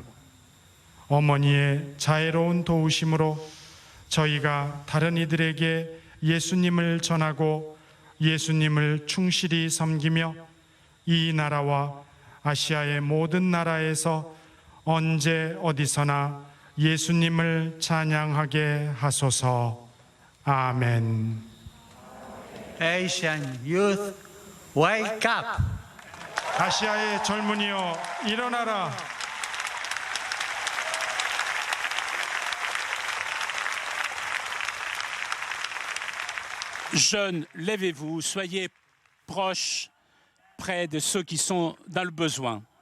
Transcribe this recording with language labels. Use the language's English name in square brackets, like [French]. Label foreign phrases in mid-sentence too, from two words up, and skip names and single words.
[Korean] 어머니의 자애로운 도우심으로 저희가 다른 이들에게 예수님을 전하고 예수님을 충실히 섬기며 이 나라와 아시아의 모든 나라에서 언제 어디서나 예수님을 찬양하게 하소서. 아멘. [English] Asian youth, wake up! [Korean] 아시아의 젊은이여, 일어나라. [French] Jeunes, levez-vous, soyez proches, près de ceux qui sont dans le besoin.